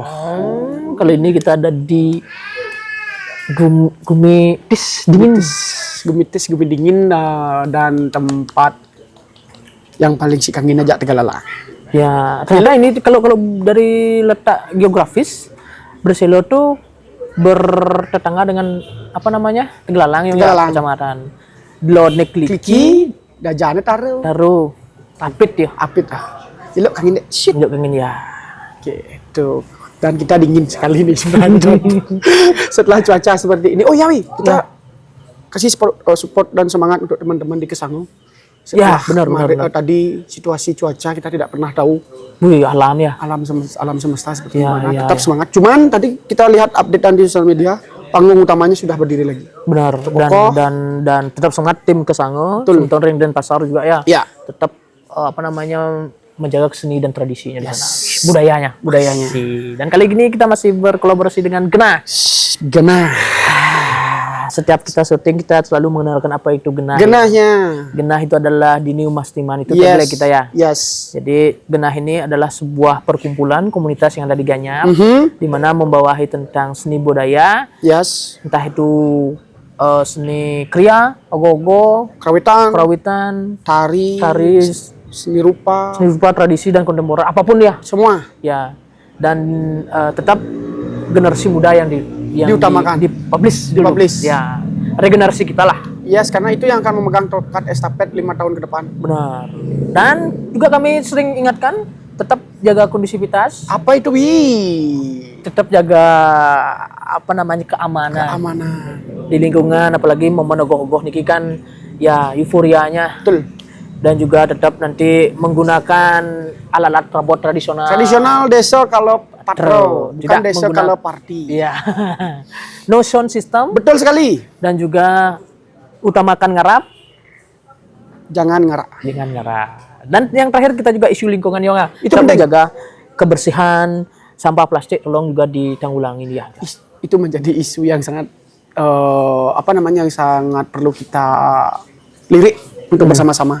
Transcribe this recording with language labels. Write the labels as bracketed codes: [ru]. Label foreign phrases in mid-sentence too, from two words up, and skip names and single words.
[id] Kali ini kita ada di Gumitis dingin. Gumi dingin dan tempat yang paling si kangin aja Tegalala. Ya, ternyata ini kalau dari letak geografis Bresele tuh bertetangga dengan apa namanya? Tegalalang yang kecamatan. Lodnek Kliki, Dajane taruh apit ya. apit Jelok kangin shit Tunjuk pengen ya. gitu. Dan kita dingin sekali nih sebenarnya. Setelah cuaca seperti ini. Oh ya, Wi, kita kasih support dan semangat untuk teman-teman di Kesango. Ya, Setelah benar. tadi situasi cuaca kita tidak pernah tahu. Wih, alam ya. Alam semesta seperti Ya, mana. ya, Tetap ya. semangat. Cuman tadi kita lihat updatean di sosial media, panggung utamanya sudah berdiri lagi. Benar. Kokoh. Dan tetap semangat tim Kesango, Betul. Sultan Ring dan Pasar juga ya. Ya. Tetap menjaga seni dan tradisinya di sana. Budayanya. Dan kali ini kita masih berkolaborasi dengan Genah. Genah. Setiap kita syuting kita selalu mengenalkan apa itu Genah. Genahnya. Genah itu adalah Diniu Mastiman itu Yes. tagline kita ya. Yes. Jadi Genah ini adalah sebuah perkumpulan komunitas yang ada di Gianyar, di mana membawahi tentang seni budaya, Yes. entah itu seni kriya, ogoh-ogoh, Kerawitan, perawitan, tari, seni rupa, tradisi dan kontemporer, apapun ya. semua. Ya. Dan tetap generasi muda yang Diutamakan. dipublish dulu. Dipublish. Ya. Regenerasi kita lah. Yes, karena itu yang akan memegang tongkat estafet 5 tahun ke depan. Benar. Dan juga kami sering ingatkan tetap jaga kondusivitas, Apa itu, Wi? tetap jaga keamanan di lingkungan, apalagi momen ogoh-ogoh niki kan ya euforianya. Betul. Dan juga tetap nanti menggunakan alat-alat rabot tradisional. Tradisional desa kalau patro, bukan Tidak desa menggunakan- kalau party. [en] Iya. No sound system [id] Betul sekali. dan juga utamakan ngarap Jangan ngarak. dengan ngarap. Dan yang terakhir kita juga isu lingkungan ya. Itu Kita penting. menjaga kebersihan, sampah plastik tolong juga ditanggulangi ya. Itu menjadi isu yang sangat yang sangat perlu kita lirik untuk bersama-sama.